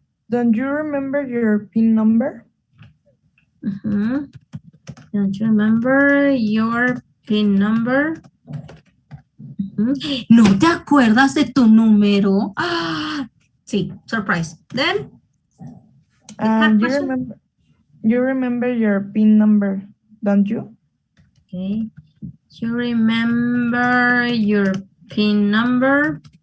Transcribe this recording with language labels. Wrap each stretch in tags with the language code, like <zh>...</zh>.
<en>Don't you remember your PIN number? Don't you remember your PIN number?</en> <es>¿No te acuerdas de tu número? Sí,</es> <en>surprise. Then, you remember your PIN number, don't you? Okay. You remember your PIN number?</en>